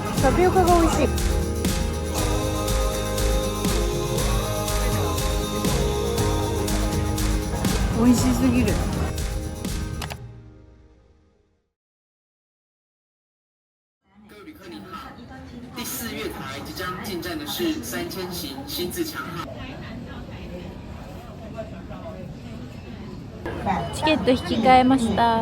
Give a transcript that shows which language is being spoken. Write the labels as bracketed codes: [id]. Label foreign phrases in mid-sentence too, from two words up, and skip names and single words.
[ja] タピオカが美味しい。美味しすぎる。 [zh] 各位旅客您好，第4月台即将进站的是3000型新自强号。 [ja] チケット引き換えました。